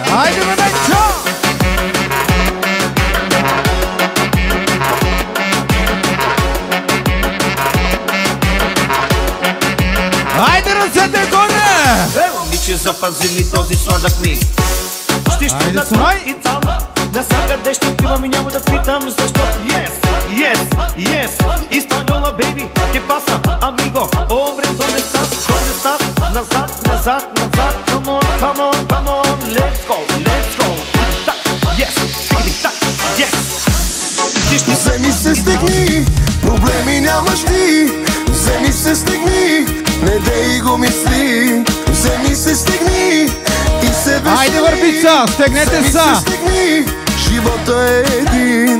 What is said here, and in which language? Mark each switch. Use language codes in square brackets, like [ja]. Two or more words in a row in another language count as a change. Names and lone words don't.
[bg] Айде, Мемечо! Айде, ръцете горе! Момиче, запази ми този сладък миг. Ще щупна и там. Насякъде ще отивам и няма да питам защо. [en] Yes, Испаньола, baby, [es] ¿qué pasa, amigo? Hombre, ¿dónde estás? [bg] Назад, [en] come on, let's go. Yes, [bg] Вземи се, стегни, проблеми нямаш ти. Вземи се, стегни, не дей го Айде върбица, стегнете са! Живота е един.